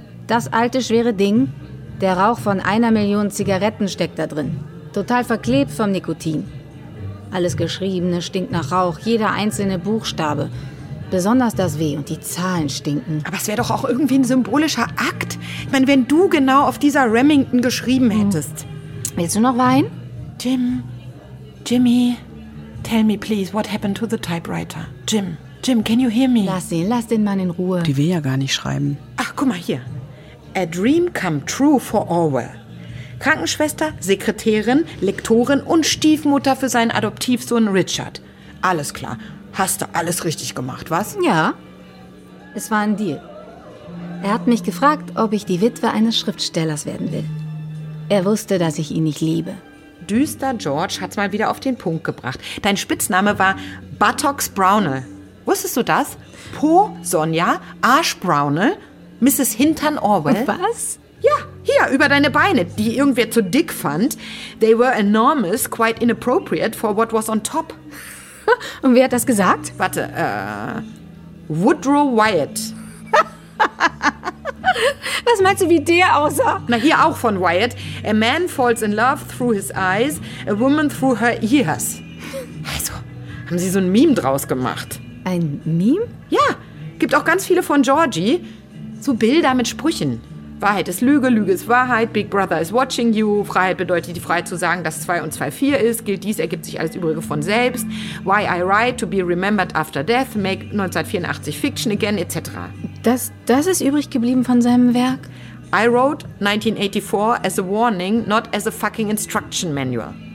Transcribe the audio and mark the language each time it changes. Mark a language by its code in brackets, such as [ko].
[de] Das alte schwere Ding? Der Rauch von 1 Million Zigaretten steckt da drin. Total verklebt vom Nikotin. Alles Geschriebene stinkt nach Rauch, jeder einzelne Buchstabe. Besonders das W und die Zahlen stinken. Aber es wäre doch auch irgendwie ein symbolischer Akt. Ich meine, wenn du genau auf dieser Remington geschrieben hättest. Willst du noch Wein? [en] Jimmy, tell me please, what happened to the typewriter? Jim, can you hear me? [de] Lass den Mann in Ruhe. Die will ja gar nicht schreiben. Ach, guck mal hier. [en] A dream come true for Orwell. [de] Krankenschwester, Sekretärin, Lektorin und Stiefmutter für seinen Adoptivsohn Richard. Alles klar. Hast du alles richtig gemacht, was? Ja, es war ein Deal. Er hat mich gefragt, ob ich die Witwe eines Schriftstellers werden will. Er wusste, dass ich ihn nicht liebe. Düster George hat's mal wieder auf den Punkt gebracht. Dein Spitzname war Buttocks Brownell. Wusstest du das? Po Sonja, Arsch Brownell, Mrs. Hintern Orwell. Was? Ja, hier, über deine Beine, die irgendwer zu dick fand. [en] They were enormous, quite inappropriate for what was on top. [de] Und wer hat das gesagt? Warte, Woodrow Wyatt. Was meinst du, wie der aussah? Na, hier auch von Wyatt. [en] A man falls in love through his eyes, a woman through her ears. [de] Also, haben sie so ein Meme draus gemacht. Ein Meme? Ja, gibt auch ganz viele von Georgie. So Bilder mit Sprüchen. Wahrheit ist Lüge, Lüge ist Wahrheit, [en] Big Brother is watching you, [de] Freiheit bedeutet die Freiheit zu sagen, dass 2 und 2 4 ist, gilt dies, ergibt sich alles Übrige von selbst, [en] Why I write, to be remembered after death, make 1984 fiction again, [de] etc. Das ist übrig geblieben von seinem Werk? [en] I wrote 1984 as a warning, not as a fucking instruction manual.